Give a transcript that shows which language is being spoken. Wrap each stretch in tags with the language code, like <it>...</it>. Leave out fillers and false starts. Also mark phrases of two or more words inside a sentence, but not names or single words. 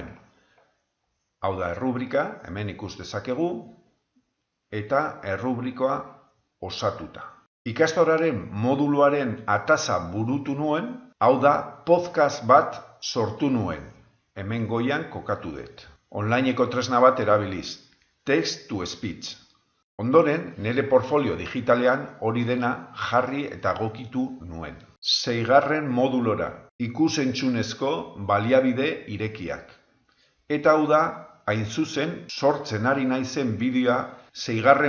<eu>Hau da errubrika, hemen ikus dezakegu, eta errubrikoa osatuta. Ikastoraren moduluaren atasa burutu nuen, hau da podcast bat sortu nuen. Hemen goian kokatu dut. Onlineko tresna bat erabiliz,</eu> <en>text-to-speech.</en> <eu>Ondoren, nire portfolio digitalean hori dena jarri eta gokitu nuen. 6. modulora, ikus-entzunezko baliabide irekiak. Eta hau da, hain zuzen, sortzen ari naizen bideoa 6.</eu>